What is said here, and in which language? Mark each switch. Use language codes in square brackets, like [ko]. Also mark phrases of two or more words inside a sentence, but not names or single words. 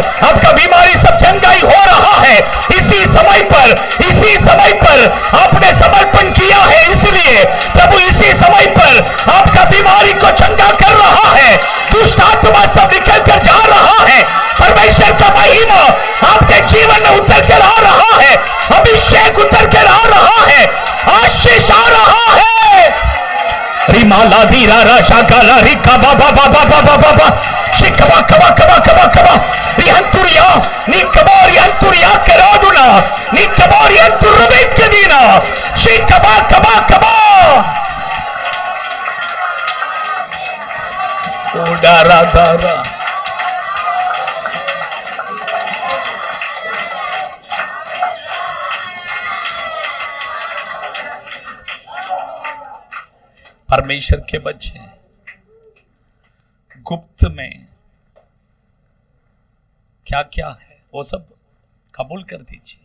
[hi] आपका बीमारी सब चंगाई हो रहा है। इसी समय पर आपने समर्पण किया है, इसलिए प्रभु इसी समय पर आपका बीमारी को चंगा कर रहा है। दुष्ट आत्मा सब निकल कर जा रहा है। परमेश्वर का महिमा आपके जीवन में उतर कर आ रहा है, अभिषेक उतर कर आ रहा है, आशीष आ रहा है। रिमाला धीरा राशा काला रिका बाबा बाबा बाबा बाबा शिकबा कबा कबा कबा कबा रिहंतुरिया निकबा रिहंतुरिया करादुना निकबा रिहंतुरबेक के दीना शिकबा कबा कबा ओडारा दारा। परमेश्वर के बच्चे गुप्त में क्या क्या है वो सब कबूल कर दीजिए।